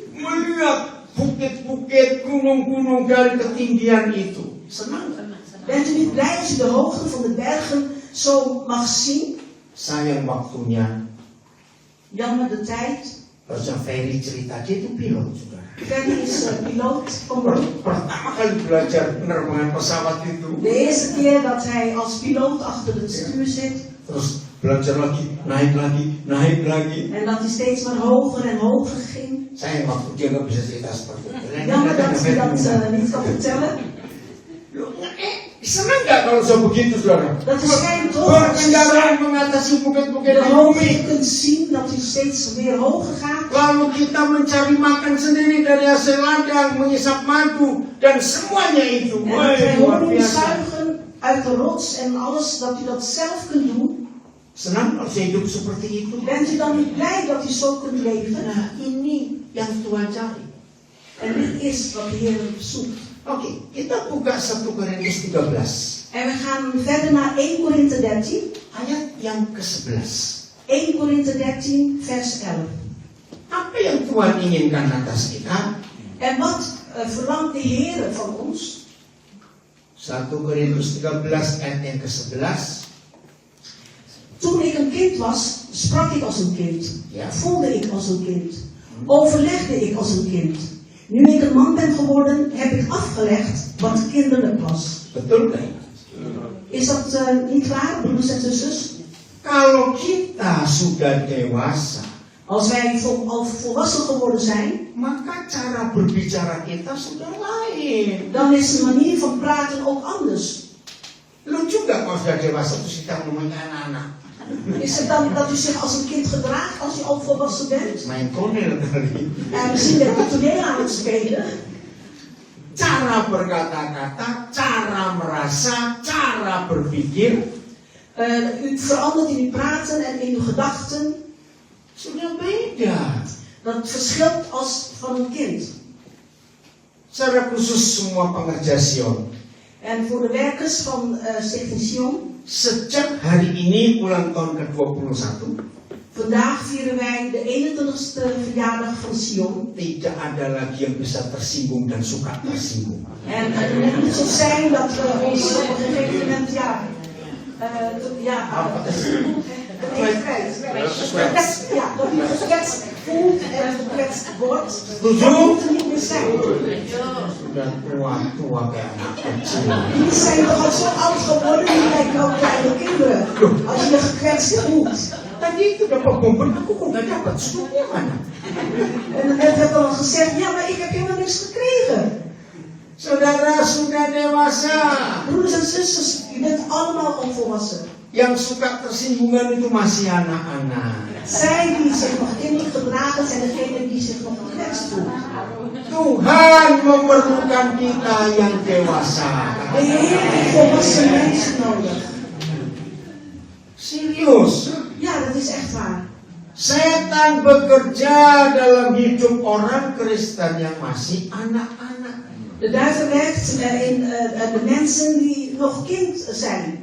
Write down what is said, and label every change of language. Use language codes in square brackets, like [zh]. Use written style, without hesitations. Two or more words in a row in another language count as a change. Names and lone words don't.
[id] Melihat bukit-bukit, gunung-gunung dari ketinggian itu. Senang nggak? [nl] Bent u niet blij als u de hoogte van de bergen zo mag zien? [id] Sayang waktunya. [nl] Jammer de tijd. [id] Barusan Ferry cerita, dia itu pilot, saudara. [nl] Ferry is piloot van beroep. [id] Pertama kali belajar penerbangan pesawat itu. [nl] De eerste keer dat hij als piloot achter het stuur zit. [id] Terus belajar lagi, naik lagi. [nl] En dat hij steeds maar hoger en hoger ging. [id] Sayang waktu dia nggak bisa cerita seperti itu. [nl] Jammer dat hij dat niet kan vertellen. [id] Senang nggak kalau saya begitu, saudara? [nl] Dat is geen toch. [id] Berkendaraan mengatasi bukit-bukit [nl] De [id] di [nl] hoogte [id] bumi. [nl] je kunt zien dat hij steeds weer hoger gaat. [id] Lalu kita mencari makan sendiri dari hasil ladang, mengisap madu, dan semuanya itu. [nl] En dat wij [id] Luar [nl] honing [id] biasa. [nl] zuigen uit de rots en alles, dat u dat zelf kunt doen. [id] Senang kalau saya hidup seperti itu. [nl] Bent u dan niet blij dat u zo kunt leven? [id] Nah, ini yang Tuhan cari. [nl] En dit is wat de Heer zoekt. [id] Oke, kita buka 1 Korintus 13. [nl] En we gaan verder naar 1 Korinthe 13. [id] Ayat yang ke-11. [nl] 1 Korinthe 13 vers 11. [id] Apa yang Tuhan inginkan atas kita? [nl] En wat verlangt de Heer van ons? [id] 1 Korintus 13 ayat yang ke-11. [nl] Toen ik een kind was, sprak ik als een kind. Ja. Voelde ik als een kind. Overlegde ik als een kind. Nu ik een man ben geworden, heb ik afgelegd wat kinderlijk was. [id] Betul kan? [nl] Is dat niet waar, broers en zusters? [id] Kalau kita sudah dewasa, [nl] Als wij al volwassen geworden zijn, [id] maka cara berbicara kita sudah lain. [nl] dan is de manier van praten ook anders. [id] Lucu gak kalau sudah dewasa terus kita ngomongin anak-anak? [nl] Is het dan dat u zich als een kind gedraagt als u al volwassen bent? [id] Main tonel kali. [nl] En misschien bent u toneel aan het spelen. [id] Cara berkata-kata, cara merasa, cara berpikir [nl] U verandert in uw praten en in uw gedachten. [id] sudah beda. [nl] Dat verschilt als van een kind. [id] Secara khusus semua pengerja Sion. [nl] En voor de werkers van Stichting Sion, [id] Sejak hari ini ulang tahun ke-21, [nl] vandaag vieren wij de 21ste verjaardag van Sion. [id] tidak ada lagi yang bisa tersinggung dan suka tersinggung. [nl] En het moet niet zo zijn dat we ons op een gegeven moment dat u gekwetst voelt en gekwetst wordt. Dat moet er niet meer zijn. [id] Sudah tua-tua kayak anak kecil. [nl] Jullie zijn toch al zo oud geworden, jullie lijken ook kleine kinderen. Als je je gekwetst voelt. [id] Tadi itu dapat kompon, aku kok nggak dapat, sudah mana? [nl] En net werd al gezegd, ja maar ik heb helemaal niks gekregen. [id] Saudara sudah dewasa. [nl] Broeders en zusters, u bent allemaal onvolwassen. [id] Yang suka tersinggungan itu masih anak-anak. [nl] Zij die zich nog kinderlijk gedragen zijn degene die zich nog gekwetst voelt. [id] Tuhan memerlukan kita yang dewasa. [nl] De Heer heeft volwassen mensen nodig. [id] Serius. [nl] Ja, dat is echt waar. [id] Setan bekerja dalam hidup orang Kristen yang masih anak-anak. [nl] De duivel werkt in de mensen die nog kind zijn.